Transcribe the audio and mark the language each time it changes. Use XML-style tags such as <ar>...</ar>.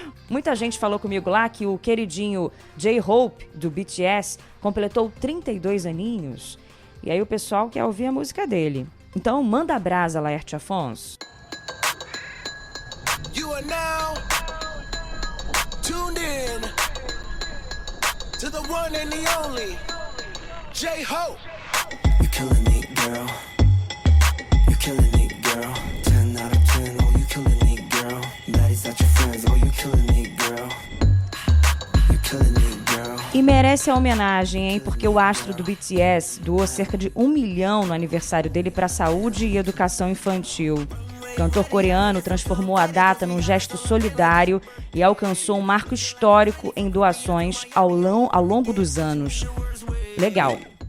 <pt>Muita gente falou comigo lá que o queridinho J-Hope, do BTS, completou 32 aninhos. E aí o pessoal quer ouvir a música dele. Então manda a brasa, Laerte Afonso.</pt> <en>You are now tuned in to the one and the only J-Hope. You're killing it, girl. You're killing it, girl. 10 out of 10, oh, you killing it, girl. Daddy's not your friends, oh, you killing it, girl. You're killing it, girl.</en> <pt>E merece a homenagem, hein? Porque o astro do BTS doou cerca de 1 milhão no aniversário dele para saúde e educação infantil. O cantor coreano transformou a data num gesto solidário e alcançou um marco histórico em doações ao longo dos anos. Legal.</pt>